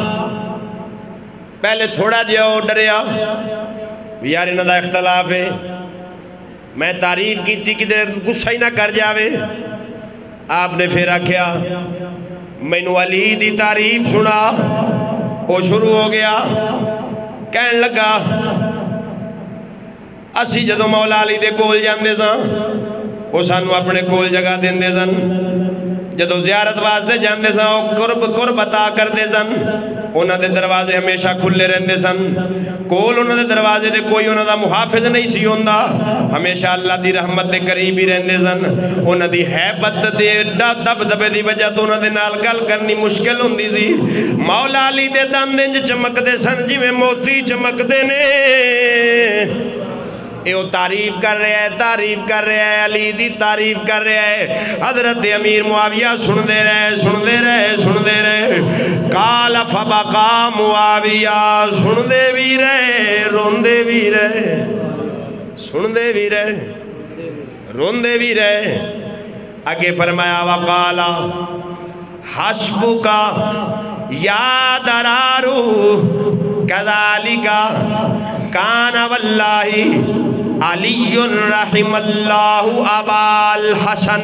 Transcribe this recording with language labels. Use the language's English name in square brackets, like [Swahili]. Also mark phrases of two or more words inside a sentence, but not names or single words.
[Punjabi] پہلے تھوڑا جہا وہ ڈریا یار انہاں دا اختلاف ہے, میں تعریف کی تھی کہ غصہ ہی نہ کر جاوے. آپ نے پھر آکھیا مینو علی دی تعریف سنا. وہ شروع ہو گیا کہن لگا اسی جدو مولا علی دے کول جاندے ساں وہ سانو اپنے کول جگہ دیندے سن. جدو زیارت واسطے جاندے ساں وہ قرب عطا کردے سن. انہاں دے دروازے ہمیشہ کھلے رہندے سن. کول انہاں دے دروازے دے کوئی انہاں دا محافظ نہیں سی ہوندا. ہمیشہ اللہ دی رحمت دے قریب ہی رہندے سن. انہاں دی حیبت دے دبدبے دی وجہ تو انہاں دے نال گل کرنی مشکل ہوندی سی. مولا علی دے دند انج چمکدے سن جویں موتی چمکدے نے. اے وہ تعریف کر رہا ہے, تعریف کر رہا ہے, علی دی تعریف کر رہا ہے. حضرت امیر معاویہ سن دے رہے. [Arabic] قال فبقى معاویہ, [Punjabi] سن دے بھی رہے, روندے بھی رہے, سن دے بھی رہے, روندے بھی رہے. آگے فرمایا [Arabic] وقال حسبک یا درارو کذالک کان واللہ علی رحم اللہ ابا الحسن.